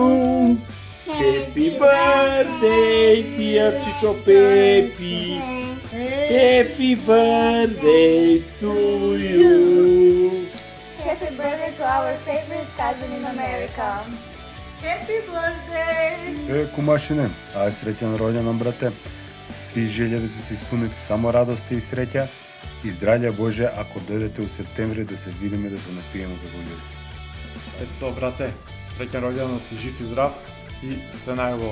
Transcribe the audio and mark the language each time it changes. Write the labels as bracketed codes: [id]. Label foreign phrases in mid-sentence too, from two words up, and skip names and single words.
[en] Happy birthday, dear Chicho Pepi. Happy birthday to you. Happy birthday to our favorite cousin in America. Happy birthday. [mk] Кумашине, ај среќен роѓендан, брате. Сви желја да ти се испунат само радости и среќа и здравје Боже, ако дојдете у септември да се видиме, да се напиеме како луѓе. Пецо, брате, среќен роѓендан, си жив и здрав и се најубаво.